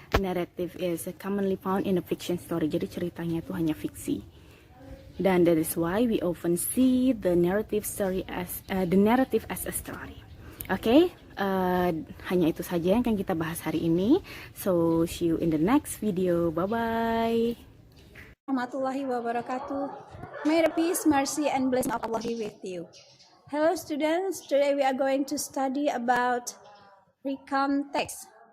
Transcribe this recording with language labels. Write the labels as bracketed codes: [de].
[en] Narrative is commonly found in a fiction story. [id] Jadi ceritanya itu hanya fiksi. [en] Dan that is why we often see the narrative as a story. [id] Okay, hanya itu saja yang akan kita bahas hari ini. [en] So see you in the next video. Bye bye. [ar] Warahmatullahi wabarakatuh. [en] May the peace, mercy, and blessing of Allah be with you. Hello students, today we are going to study about recount text.